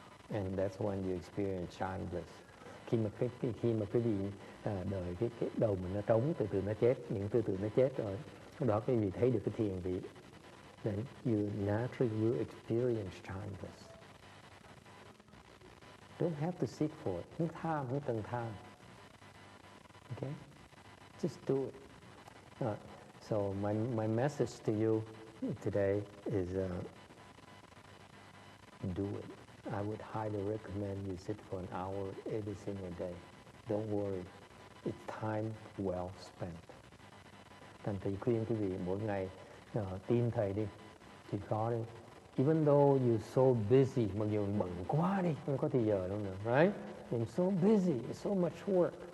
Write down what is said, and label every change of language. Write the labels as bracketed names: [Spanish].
[English] And that's when you experience childless. [Vietnamese] Khi mà quý vị đời cái đầu mình nó trống, từ từ nó chết, những từ từ nó chết rồi, đó quý vị thấy được cái thiền vị, [English] then you naturally will experience childless. Don't have to seek for it. [Vietnamese] Không tham, không cần tham. [English] Okay? Just do it. So my message to you today is do it. I would highly recommend you sit for an hour every single day. Don't worry. It's time well spent. [Vietnamese] Thành thầy khuyên quý vị mỗi ngày tin thầy đi, chịu khó đi. [English] Even though you're so busy, [Vietnamese] mặc dù bận quá đi, không có thời giờ đâu nữa, right? [English] You're so busy, so much work.